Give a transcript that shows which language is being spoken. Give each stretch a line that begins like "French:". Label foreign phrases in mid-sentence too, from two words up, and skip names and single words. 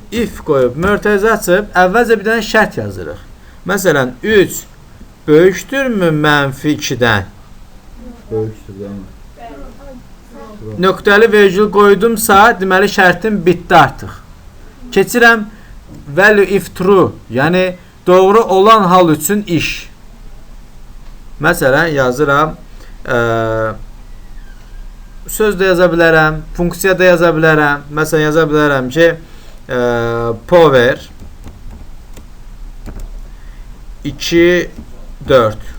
Azerbaijani: If qoyub, mötərizə açıb, əvvəlcə bir dənə şərt yazırıq. Məsələn, 3 böyükdürmü mənfi 2-dən? Böyükdür də. Nöqtəli vergül qoydumsa, deməli şərtim bitdi artıq. Keçirəm
English: value if true,
Azerbaijani: yəni doğru olan hal üçün iş. Məsələn, yazıram, söz də yaza bilərəm, funksiya da yaza bilərəm. Məsələn, yaza bilərəm ki, power 2, 4.